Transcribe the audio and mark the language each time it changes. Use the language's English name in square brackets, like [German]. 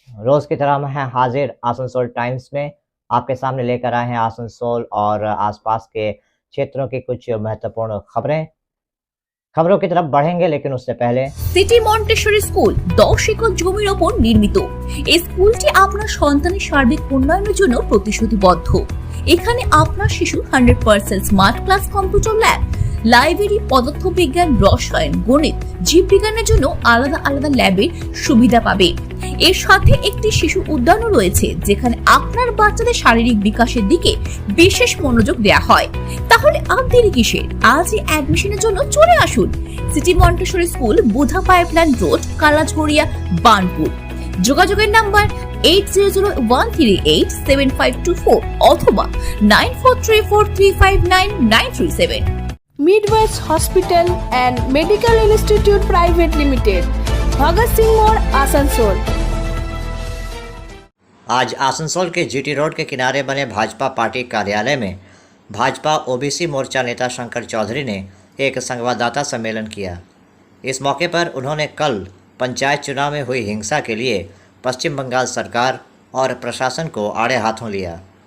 [Hindi] रोज की तरह हम हैं हाजिर आसनसोल टाइम्स में। आपके सामने लेकर आए हैं आसनसोल और आसपास के क्षेत्रों की कुछ महत्वपूर्ण खबरों की तरफ बढ़ेंगे, लेकिन उससे पहले [Bangla] সিটি মন্টেসরি স্কুল 10 একর জমির ওপর নির্মিত। এই স্কুলটি আপনার সন্তানের সার্বিক উন্নয়নের জন্য প্রতিশ্রুতিবদ্ধ। এখানে আপনার শিশু 100% smart class, computer lab, library, পদার্থবিজ্ঞান, রসায়ন, গণিত, জীববিজ্ঞানের জন্য আলাদা আলাদা ল্যাবের সুবিধা পাবে। এর সাথে একটি শিশু উদ্যানও রয়েছে, যেখানে আপনার বাচ্চাদের শারীরিক বিকাশের দিকে বিশেষ মনোযোগ দেওয়া হয়। তাহলে আর দেরি কিসের? আজই অ্যাডমিশনের জন্য চলে আসুন সিটি মন্টেসরি স্কুল, বুধা পাইপলাইন রোড, কালাঝড়িয়া, বার্নপুর। যোগাযোগের নাম্বার 8001387524 অথবা 9434359937। [Hindi] Midwest Hospital and Medical Institute Private Limited, Bhagat Singh मोड़, आसनसोल। आज आसनसोल के जीटी रोड के किनारे बने भाजपा पार्टी कार्यालय में भाजपा ओबीसी मोर्चा नेता शंकर चौधरी ने एक संवाददाता सम्मेलन किया। इस मौके पर उन्होंने कल पंचायत चुनाव में हुई हिंसा के लिए पश्चिम बंगाल सरकार और प्रशासन को आड़े हाथों लिया।